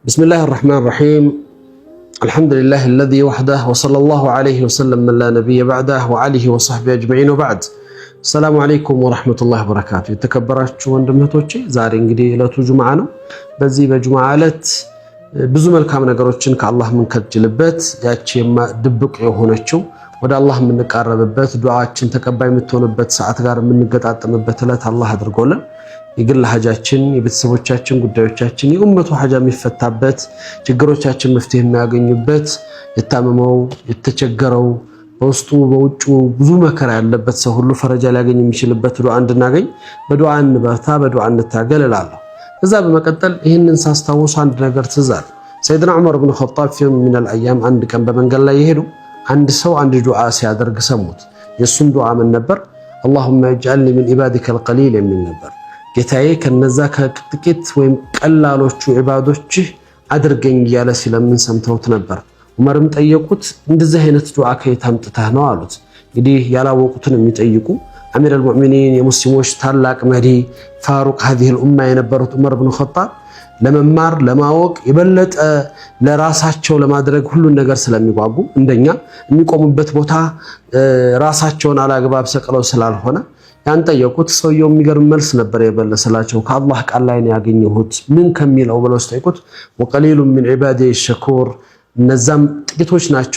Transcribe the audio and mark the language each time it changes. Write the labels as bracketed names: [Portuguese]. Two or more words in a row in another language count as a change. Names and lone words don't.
[Arabic] بسم الله الرحمن الرحيم. الحمد لله الذي وحده وصلى الله عليه وسلم من لا نبي بعده وعليه وصحبه أجمعين وبعد. السلام عليكم ورحمة الله وبركاته. [Amharic] የተከበራችሁ ወንድሞቼ ዛሬ እንግዲህ ዕለቱ ጁምዓ ነው። በዚህ በጁምዓ ዕለት ብዙ መልካም ነገሮችን ከአላህ የምንከጅልበት ያቺ ድብቅ የሆነችው ወደ አላህ የምንቃረብበት ዱዓችን ተቀባይ የምትሆንበት ሰዓት ጋር የምንገጣጠምበት ዕለት አላህ አድርጎልን የግል ሐጃችን የቤተሰቦቻችን ጉዳዮቻችን የኡመቱ ሐጃ የሚፈታበት ችግሮቻችን መፍትሄ የሚያገኙበት የታመመው የተቸገረው በውስጡ በውጩ ብዙ መከራ ያለበት ሰው ሁሉ ፈረጃ ሊያገኝ የሚችልበት ዱዓ እንድናገኝ በዱዓ እንበርታ በዱዓ እንታገል እላለሁ። ከዛ በመቀጠል ይህንን ሳስታውስ አንድ ነገር ትዝ አለ። ሰይድና ዑመር ብን ኸጣብ [Arabic] في يوم من الايام [Amharic] አንድ ቀን በመንገድ ላይ የሄዱ አንድ ሰው አንድ ዱዓ ሲያደርግ ሰሙት። የሱም ዱዓ ምን ነበር? [Arabic] اللهم اجعلني من عبادك القليل [Amharic] የሚል ነበር። ጌታዬ ከነዛ ከጥቂት ወይም ቀላሎቹ ዒባዶች አድርገኝ ያለ ሲለምን ሰምተውት ነበር። ዑመርም ጠየቁት እንደዚህ አይነት ዱዓ ከየት አምጥተህ ነው አሉት። እንግዲህ ያላወቁትን የሚጠይቁ አሚር አልሙእሚኒን የሙስሊሞች ታላቅ መሪ ፋሩቅ [Arabic] هذه الامه [Amharic] የነበሩት ዑመር ብን ኸጣብ ለመማር ለማወቅ የበለጠ ለራሳቸው ለማድረግ ሁሉን ነገር ስለሚጓጉ እንደኛ የሚቆሙበት ቦታ ራሳቸውን አላግባብ ሰቅለው ስላልሆነ ያን ጠየቁት። ሰውየው የሚገርም መልስ ነበር የበለሰላቸው። ከአላህ ቃል ላይ ነው ያገኘሁት ምን ከሚለው ብለው ጠይቁት። [Arabic] وقليل من عبادي الشكور [Amharic] እነዛም ጥቂቶች ናቸው